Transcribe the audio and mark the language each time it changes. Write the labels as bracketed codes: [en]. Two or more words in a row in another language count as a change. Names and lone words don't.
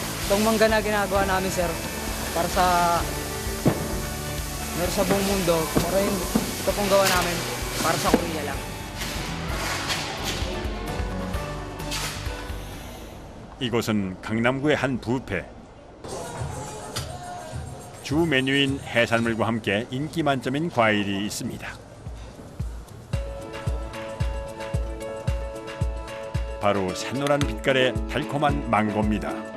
[tl] Itong mangga na ginagawa namin, sir, para sa buong mundo. Pero ito pong gawa namin para sa Korea lang. [ko] 이곳은 강남구의 한 뷔페. 주 메뉴인 해산물과 함께 인기 만점인 과일이 있습니다. 바로 새노란 빛깔의 달콤한 망고입니다.